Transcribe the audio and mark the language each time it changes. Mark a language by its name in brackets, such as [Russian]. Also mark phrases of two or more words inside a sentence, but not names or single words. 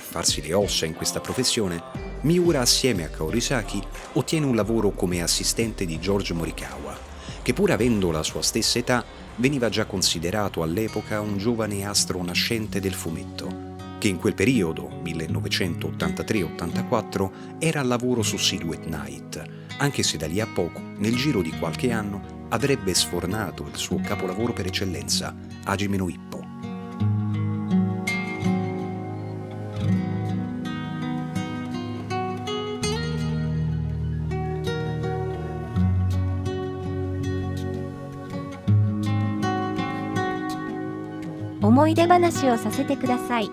[Italian] farsi le ossa in questa professione, Miura assieme a Kaori Saki ottiene un lavoro come assistente di George Morikawa, che pur avendo la sua stessa età veniva già considerato all'epoca un giovane astro nascente del fumetto, che in quel periodo, 1983-84, era al lavoro su Silhouette Night, anche se da lì a poco, nel giro di qualche anno, avrebbe sfornato il suo capolavoro per eccellenza, Hajime no Ippo. [Japanese] 思い出話をさせてください。